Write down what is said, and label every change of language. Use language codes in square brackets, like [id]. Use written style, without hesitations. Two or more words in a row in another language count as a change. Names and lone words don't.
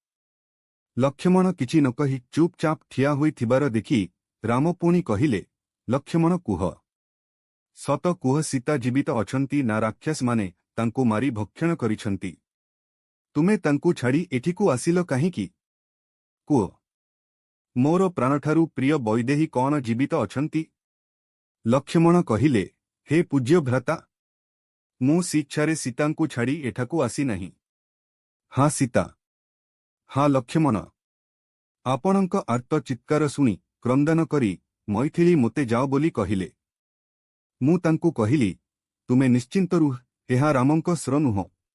[or] ଲକ୍ଷ୍ମଣ କିଛି ନ କହି ଚୁପଚାପ ଠିଆ ହୋଇ ଥିବାର ଦେଖି ରାମ ପୁଣି କହିଲେ, ଲକ୍ଷ୍ମଣ କୁହ, ସତ କୁହ ସୀତା ଜୀବିତ ଅଛନ୍ତି ନା ରାକ୍ଷସ ମାନେ ତାଙ୍କୁ ମାରି ଭକ୍ଷଣ କରିଛନ୍ତି? ତୁମେ ତାଙ୍କୁ ଛାଡ଼ି ଏଠିକୁ ଆସିଲ କାହିଁକି? କୁହ, ମୋର ପ୍ରାଣଠାରୁ ପ୍ରିୟ ବୈଦେହୀ କୌଣ ଜୀବିତ ଅଛନ୍ତି? ଲକ୍ଷ୍ମଣ କହିଲେ, ହେ ପୂଜ୍ୟ ଭ୍ରାତା, ମୁଁ ସ୍ୱେଚ୍ଛାରେ ସୀତାଙ୍କୁ ଛାଡ଼ି ଏଠାକୁ ଆସି ନାହିଁ। ହାଁ ସୀତା, ହାଁ ଲକ୍ଷ୍ମଣ ଆପଣଙ୍କ ଆର୍ତ୍ତ ଚିତ୍କାର ଶୁଣି କ୍ରନ୍ଦନ କରି ମୈଥିଳୀ ମୋତେ ଯାଅ ବୋଲି କହିଲେ। ମୁଁ ତାଙ୍କୁ କହିଲି, ତୁମେ ନିଶ୍ଚିନ୍ତ ରୁହ, ଏହା ରାମଙ୍କ ସ୍ୱର ନୁହ।